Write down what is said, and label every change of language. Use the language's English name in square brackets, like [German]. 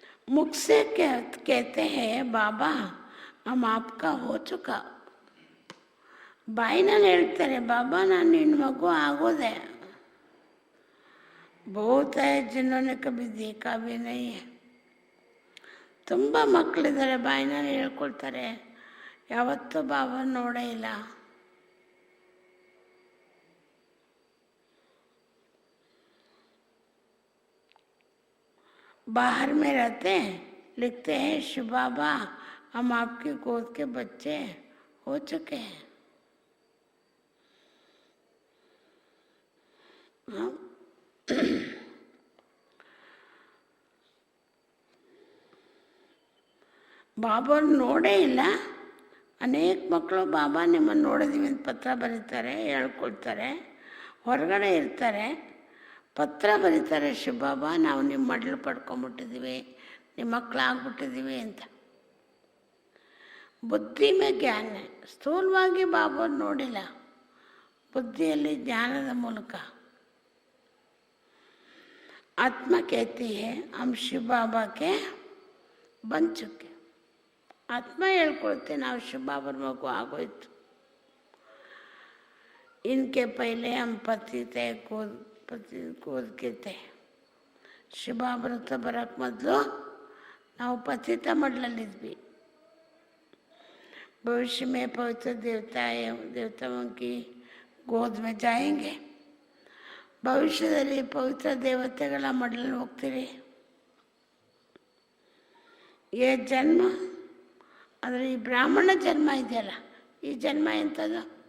[Hindi] मुख से कहते हैं बाबा हम आपका हो चुका. [Kannada] ಬಾಯಿನಲ್ಲಿ ಹೇಳ್ತಾರೆ ಬಾಬಾ ನಾನು ನಿನ್ನ ಮಗು ಆಗೋದೆ. [Hindi] बहुत है जिन्होंने कभी देखा भी नहीं है. [Kannada] ತುಂಬ ಮಕ್ಕಳಿದ್ದಾರೆ ಬಾಯಿನಲ್ಲಿ ಹೇಳ್ಕೊಳ್ತಾರೆ, ಯಾವತ್ತೂ ಬಾಬಾ ನೋಡೇ ಇಲ್ಲ. [Hindi] बाहर में रहते हैं, लिखते हैं शिव बाबा हम आपकी गोद के बच्चे हो चुके हैं. [Kannada] ಬಾಬಾ ನೋಡೇ ಇಲ್ಲ. ಅನೇಕ ಮಕ್ಕಳು ಬಾಬಾ ನಿಮ್ಮನ್ನು ನೋಡಿದೀವಿ ಅಂತ ಪತ್ರ ಬರೀತಾರೆ, ಹೇಳ್ಕೊಳ್ತಾರೆ, ಹೊರಗಡೆ ಇರ್ತಾರೆ, ಪತ್ರ ಬರೀತಾರೆ ಶಿವ ಬಾಬಾ ನಾವು ನಿಮ್ಮ ಮಡ್ಲು ಪಡ್ಕೊಂಬಿಟ್ಟಿದ್ದೀವಿ, ನಿಮ್ಮ ಮಕ್ಕಳಾಗ್ಬಿಟ್ಟಿದ್ದೀವಿ ಅಂತ. [Hindi] ಬುದ್ಧಿ ಮೇ ಜ್ಞಾನ, [Kannada] ಸ್ಥೂಲವಾಗಿ ಬಾಬಾ ನೋಡಿಲ್ಲ, ಬುದ್ಧಿಯಲ್ಲಿ ಜ್ಞಾನದ ಮೂಲಕ. [Hindi] ಆತ್ಮ कहती है हम शिव बाबा के बन चुके. [Kannada] ಆತ್ಮ ಹೇಳ್ಕೊಳ್ತೆ ನಾವು ಶಿವ ಬಾಬರ ಮಗು ಆಗೋಯ್ತು. [Hindi] इनके पहले हम पति थे गोद के थे. [Kannada] ಶಿವ ಬಾಬರ ಹತ್ರ ಬರೋಕ್ಕೆ ಮೊದಲು ನಾವು ಪತಿತ ಮಡ್ಲಲ್ಲಿದ್ವಿ. [Hindi] भविष्य में पवित्र देवताओं की गोद में जाएंगे. [Kannada] ಭವಿಷ್ಯದಲ್ಲಿ ಪವಿತ್ರ ದೇವತೆಗಳ ಮಡಲಲ್ಲಿ ಹೋಗ್ತೀರಿ. ಏ ಜನ್ಮ ಅಂದರೆ ಈ ಬ್ರಾಹ್ಮಣ ಜನ್ಮ ಇದೆಯಲ್ಲ, ಈ ಜನ್ಮ ಎಂಥದ್ದು?